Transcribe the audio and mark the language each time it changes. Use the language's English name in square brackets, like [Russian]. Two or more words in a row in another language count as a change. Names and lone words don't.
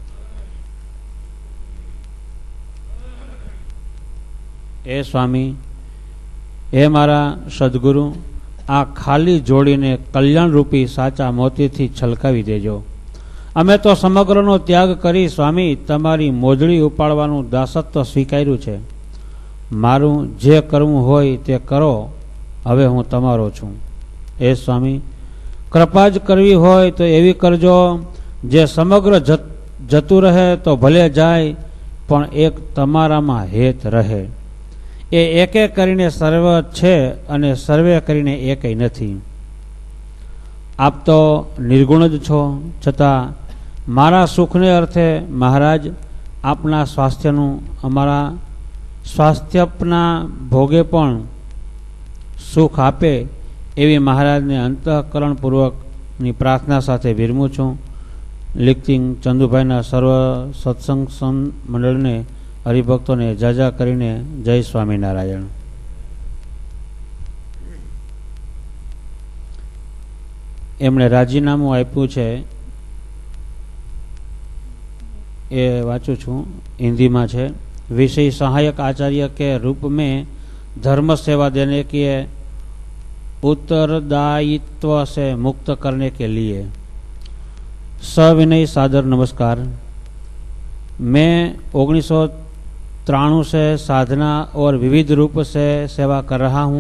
[Gujarati] એ સ્વામી, હે મારા સદ્ગુરુ, આ ખાલી જોડીને કલ્યાણ રૂપી સાચા મોતીથી છલકાવી દેજો। અમે તો સમગ્રનો ત્યાગ કરી સ્વામી તમારી મોજડી ઉપાડવાનું દાસત્વ સ્વીકાર્યું છે। મારું જે કરવું હોય તે કરો, હવે હું તમારો છું। હે સ્વામી, કૃપા જ કરવી હોય તો એવી કરજો જે સમગ્ર જતું રહે તો ભલે જાય, પણ એક તમારામાં હેત રહે। એ એકે કરીને સર્વ છે અને સર્વે કરીને એકેય નથી। આપ તો નિર્ગુણ જ છો, છતાં મારા સુખને અર્થે મહારાજ આપના સ્વાસ્થ્યનું અમારા સ્વાસ્થ્યના ભોગે પણ સુખ આપે એવી મહારાજને અંતઃકરણપૂર્વકની પ્રાર્થના સાથે વિરમું છું. લિખિંગ ચંદુભાઈના સર્વ સત્સંગ મંડળને હરિભક્તોને જાજા કરીને જય સ્વામિનારાયણ. એમણે રાજીનામું આપ્યું છે એ વાંચું છું, હિન્દીમાં છે. [Hindi] विषय सहायक आचार्य के रूप में धर्म सेवा देने के उत्तरदायित्व से मुक्त करने के लिए सविनय सादर नमस्कार. मैं 1993 से साधना और विविध रूप से सेवा कर रहा हूँ.